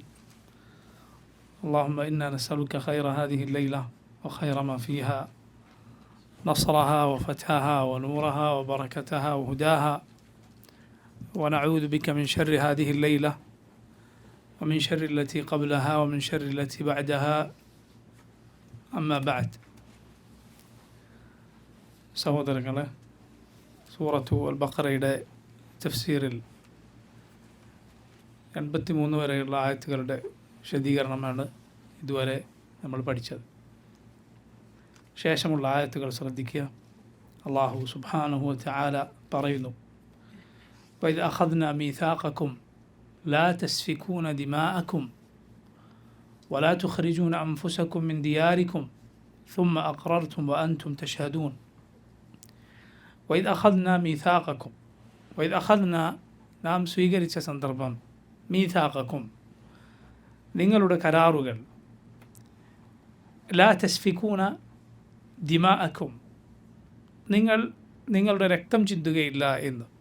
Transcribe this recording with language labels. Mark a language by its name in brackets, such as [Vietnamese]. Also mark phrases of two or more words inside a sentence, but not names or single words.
[Arabic] اللهم إنا نسألك خير هذه الليلة وخير ما فيها، نصرها وفتحها ونورها وبركتها وهداها، ونعوذ بك من شر هذه الليلة ومن شر التي قبلها ومن شر التي بعدها. أما بعد. [Malayalam] സഹോദരങ്ങളെ, സൂറത്തു അൽ ബഖറയുടെ തഫ്സീറിൽ 83 വരെയുള്ള ആയത്തുകളുടെ വിശദീകരണമാണ് ഇതുവരെ നമ്മൾ പഠിച്ചത്. ശേഷമുള്ള ആയത്തുകൾ ശ്രദ്ധിക്കുക. [Arabic] الله سبحانه و تعالى പറയുന്നു: وإذ أخذنا ميثاقكم لا تسفكون دماءكم ولا تخرجون أنفسكم من دياركم ثم أقررتم وأنتم تشهدون. وإذ أخذنا ميثاقكم، وإذ أخذنا [Malayalam] നാം സ്വീകരിച്ച സന്ദർഭം, മീസാഖക്കും നിങ്ങളുടെ കരാറുകൾ, [Arabic] لا تسفكون دماءكم [Malayalam] നിങ്ങളുടെ രക്തം ചിന്തുകയില്ല എന്ന്.